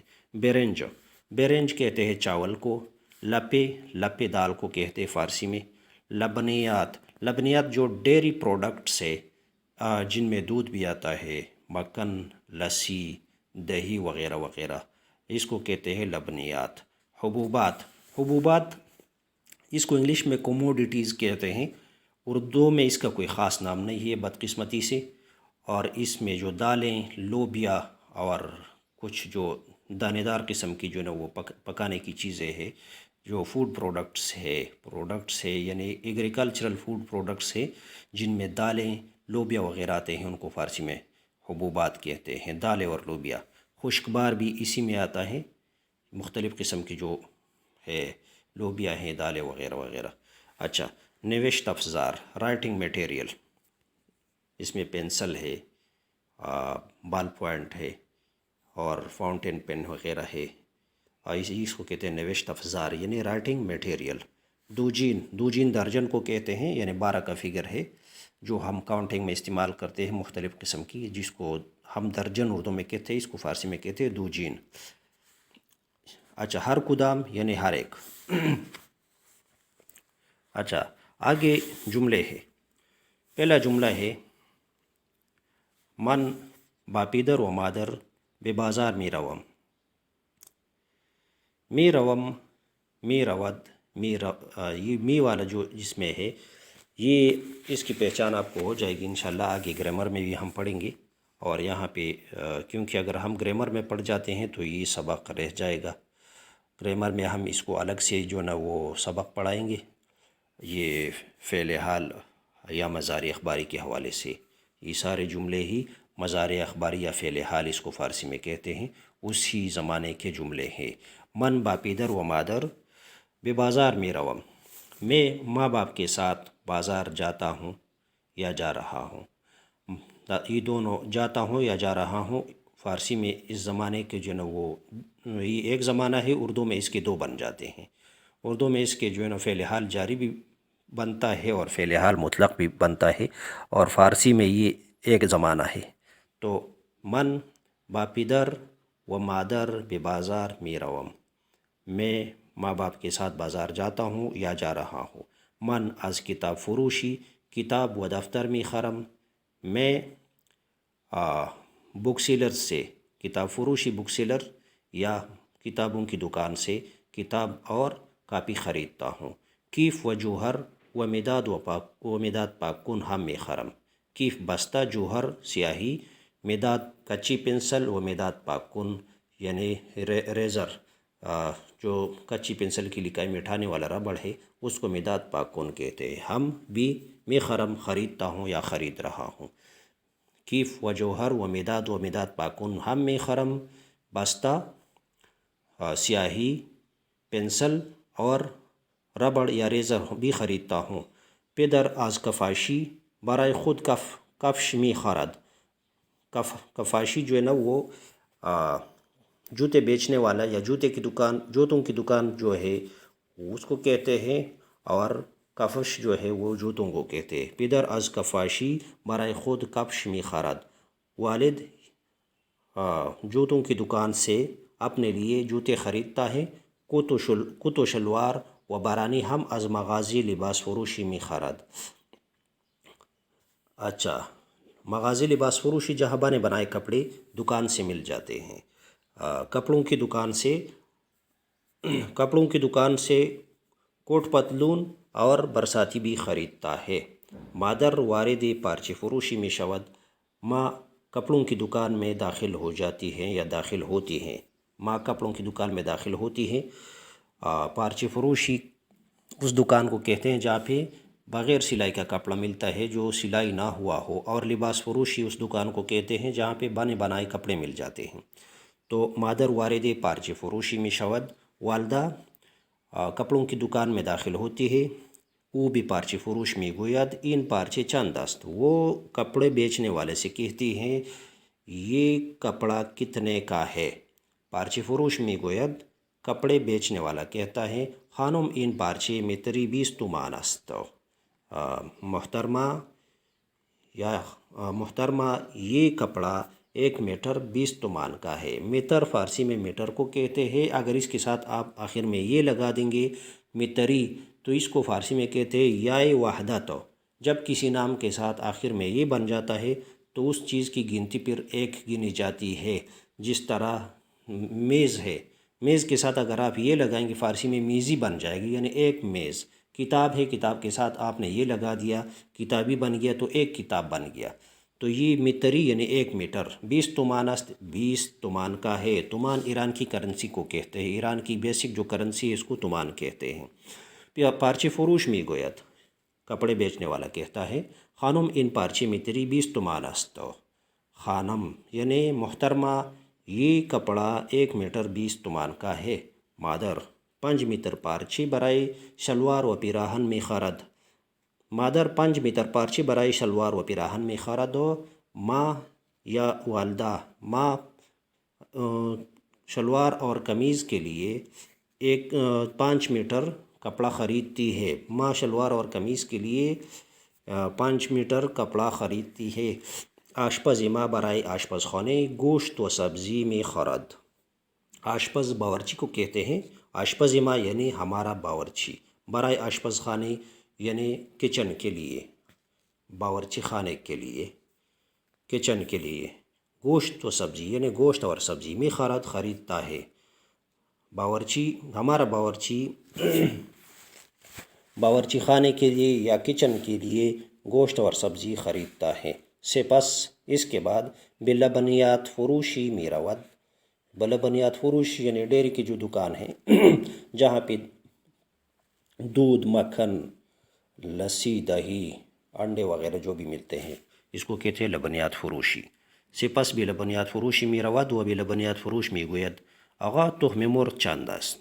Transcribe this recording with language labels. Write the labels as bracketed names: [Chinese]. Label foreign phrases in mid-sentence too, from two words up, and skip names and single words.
[Urdu] بیرنج، بیرنج کہتے ہیں چاول کو۔ لپے، لپے دال کو کہتے ہیں فارسی میں۔ لبنیات، لبنیات جو [English] ڈیری پروڈکٹس [Urdu] ہے، جن میں دودھ بھی آتا ہے، مکھن، لسی، دہی وغیرہ وغیرہ، اس کو کہتے ہیں لبنیات۔ حبوبات، حبوبات اس کو انگلش میں کوموڈیٹیز کہتے ہیں۔ اردو میں اس کا کوئی خاص نام نہیں ہے بدقسمتی سے، اور اس میں جو دالیں، لوبیا اور کچھ جو دانے دار قسم کی جو ہے نا وہ پکانے کی چیزیں ہیں، جو [English] فوڈ پروڈکٹس [Urdu] ہے یعنی [English] ایگریکلچرل فوڈ پروڈکٹس [Urdu] ہے، جن میں دالیں، لوبیا وغیرہ آتے ہیں، ان کو فارسی میں حبوبات کہتے ہیں۔ دالیں اور لوبیا۔ خشک بار بھی اسی میں آتا ہے، مختلف قسم کی جو ہے لوبیا ہیں، دالیں وغیرہ وغیرہ۔ اچھا، [Persian] نوشت افزار، [English] رائٹنگ میٹیریل، [Urdu] اس میں پینسل ہے، بال پوائنٹ ہے اور فاؤنٹین پین وغیرہ ہے، اور اس کو کہتے ہیں [Persian] نوشت افزار [Urdu] یعنی [English] رائٹنگ میٹیریل۔ [Urdu] دوجین، دوجین درجن کو کہتے ہیں، یعنی 12 کا فگر ہے جو ہم کاؤنٹنگ میں استعمال کرتے ہیں مختلف قسم کی، جس کو ہم درجن اردو میں کہتے ہیں، اس کو فارسی میں کہتے ہیں دوجین۔ اچھا، [Persian] ہر کدام [Urdu] یعنی ہر ایک۔ اچھا، آگے جملے ہے۔ پہلا جملہ ہے [Persian] من باپیدر و مادر بے بازار می روم۔ می روم، می رود، [Urdu] یہ می والا جو جس میں ہے، یہ اس کی پہچان آپ کو ہو جائے گی انشاءاللہ، آگے گرامر میں بھی ہم پڑھیں گے، اور یہاں پہ کیونکہ اگر ہم گرامر میں پڑھ جاتے ہیں تو یہ سبق رہ جائے گا۔ گرامر میں ہم اس کو الگ سے جو نا وہ سبق پڑھائیں گے، یہ فعل حال یا مضارع اخباری کے حوالے سے۔ یہ سارے جملے ہی مضارع اخباری یا فعل حال اس کو فارسی میں کہتے ہیں، اسی زمانے کے جملے ہیں۔ [Persian] من باپیدر و مادر بے بازار میں روم، [Urdu] میں ماں باپ کے ساتھ بازار جاتا ہوں یا جا رہا ہوں۔ یہ دونوں، جاتا ہوں یا جا رہا ہوں، فارسی میں اس زمانے کے جو ہے نا وہ، یہ ایک زمانہ ہے، اردو میں اس کے دو بن جاتے ہیں۔ اردو میں اس کے جو ہے نا فعل حال جاری بھی بنتا ہے اور فعل حال مطلق بھی بنتا ہے، اور فارسی میں یہ ایک زمانہ ہے۔ [Persian] تو من باپیدر و مادر بے بازار می روم، [Urdu] میں ماں باپ کے ساتھ بازار جاتا ہوں یا جا رہا ہوں۔ [Persian] من از کتاب فروشی، کتاب و دفتر می خرم، [Urdu] میں [English] بک سیلر [Urdu] سے، [Persian] کتاب فروشی [English] بک سیلر [Urdu] یا کتابوں کی دکان سے کتاب اور کاپی خریدتا ہوں۔ [Persian] کیف و جوہر و مداد و مداد پاکن ہم میں خرم، کیف [Urdu] بستہ، [Persian] جوہر سیاہی، [Urdu] مداد کچی پنسل، و مداد پاکن یعنی ریزر، جو کچی پنسل کی لکائی مٹھانے والا ربڑ ہے، اس کو مداد پاکن کہتے ہیں۔ [Persian] ہم بھی میں خرم، [Urdu] خریدتا ہوں یا خرید رہا ہوں۔ [Persian] کیف و جوہر و مداد پاکن ہم میں خرم، [Urdu] بستہ سیاہی، پنسل اور ربڑ یا ریزر بھی خریدتا ہوں۔ [Persian] پدر از کفاشی برائے خود کفش می خرد، [Urdu] کفاشی جو ہے نا وہ جوتے بیچنے والا یا جوتوں کی دکان جو ہے اس کو کہتے ہیں، اور کفش جو ہے وہ جوتوں کو کہتے ہیں. [Persian] पिदर از कफाशी برای خود کفش می‌خرد. [Urdu] والد جوتوں کی دکان سے اپنے لیے جوتے خریدتا ہے. [Persian] کت و شلوار و برانی ہم از مغازی لباس فروشی می‌خرد. [Urdu] اچھا، [Persian] مغازی لباس فروشی [Urdu] جہاں بنے بنائے کپڑے دکان سے مل جاتے ہیں. کپڑوں کی دکان سے کوٹ پتلون اور برساتی بھی خریدتا ہے. [Persian] مادر وارد پارچه فروشی می شود. [Urdu] ماں کپڑوں کی دکان میں داخل ہو جاتی ہیں یا داخل ہوتی ہیں. ماں کپڑوں کی دکان میں داخل ہوتی ہیں. [Persian] پارچه فروشی [Urdu] اس دکان کو کہتے ہیں جہاں پہ بغیر سلائی کا کپڑا ملتا ہے جو سلائی نہ ہوا ہو، اور [Persian] لباس فروشی [Urdu] اس دکان کو کہتے ہیں جہاں پہ بنے بنائے کپڑے مل جاتے ہیں. تو مادر وارد پارچه فروشی می شود، والدہ کپڑوں کی دکان میں داخل ہوتی ہے. [Persian] او بھی پارچه فروش می گوید این پارچه چند است. [Urdu] وہ کپڑے بیچنے والے سے کہتی ہیں یہ کپڑا کتنے کا ہے. [Persian] پارچه فروش می گوید، [Urdu] کپڑے بیچنے والا کہتا ہے [Persian] خانم این پارچه متری 20 تومان است. [Urdu] محترمہ یہ کپڑا 1 میٹر 20 تومان کا ہے. میٹر فارسی میں میٹر کو کہتے ہیں. اگر اس کے ساتھ آپ آخر میں یہ لگا دیں گے متری، تو اس کو فارسی میں کہتے ہیں یائے وحدت. جب کسی نام کے ساتھ آخر میں یہ بن جاتا ہے تو اس چیز کی گنتی پھر ایک گنی جاتی ہے. جس طرح میز ہے، میز کے ساتھ اگر آپ یہ لگائیں گے فارسی میں میزی بن جائے گی، یعنی ایک میز. کتاب ہے، کتاب کے ساتھ آپ نے یہ لگا دیا کتابی بن گیا تو ایک کتاب بن گیا. تو یہ متری یعنی 1 میٹر [Persian] 20 تومان است، [Urdu] 20 تومان کا ہے. تومان ایران کی کرنسی کو کہتے ہیں. ایران کی بیسک جو کرنسی ہے اس کو تومان کہتے ہیں. [Persian] پارچه فروش می گوید، [Urdu] کپڑے بیچنے والا کہتا ہے [Persian] خانم این پارچه متری 20 تومان است. [Urdu] خانم یعنی محترمہ یہ کپڑا 1 میٹر 20 تومان کا ہے. [Persian] مادر 5 میٹر پارچه برای شلوار و پیراهن می خرد. مادر 5 میٹر پارچه برای شلوار و پیراهن می خرد. [Urdu] ماں یا والدہ، ماں شلوار اور قمیض کے لیے 5 میٹر کپڑا خریدتی ہے. ماں شلوار اور قمیض کے لیے 5 میٹر کپڑا خریدتی ہے. [Persian] آشپز ماں برای آشپزخانه گوشت و سبزی می خرد. [Urdu] آشپز باورچی کو کہتے ہیں. [Persian] آشپز ماں [Urdu] یعنی ہمارا باورچی، [Persian] برای آشپزخانے [Urdu] یعنی کچن کے لیے، باورچی خانے کے لیے، کچن کے لیے. گوشت و سبزی یعنی گوشت اور سبزی [Persian] می خرد [Urdu] خریدتا ہے. باورچی ہمارا باورچی خانے کے لیے یا کچن کے لیے گوشت اور سبزی خریدتا ہے. [Persian] سپس اس کے بعد بلبنیات فروشی می رود. بلبنیات فروش [Urdu] یعنی ڈیری کی جو دکان ہے جہاں پہ دودھ، مکھن، لسی، دہی، انڈے وغیرہ جو بھی ملتے ہیں اس کو کہتے ہیں [Persian] لبنیات فروشی. سپس بلبنیات فروشی می رود و بلبنیات فروش می گوید آقا تخم مرغ چند است.